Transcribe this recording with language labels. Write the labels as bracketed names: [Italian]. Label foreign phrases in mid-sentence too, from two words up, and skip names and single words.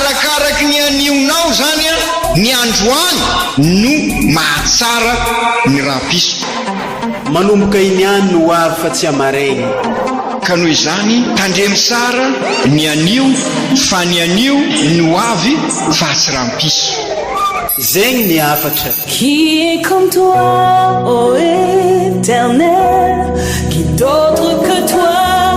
[Malagasy] Arakaraka araky ny anionao zany a ny androany no mahatsara ny rapiso manomboka iny any no avy fa tsy amaregny ka noho izany tandremy sara ny anio fa ny anio no avy fa tsy rampiso zegny ny afatra [French] Qui est comme toi, ô Éternel, qui d'autre que toi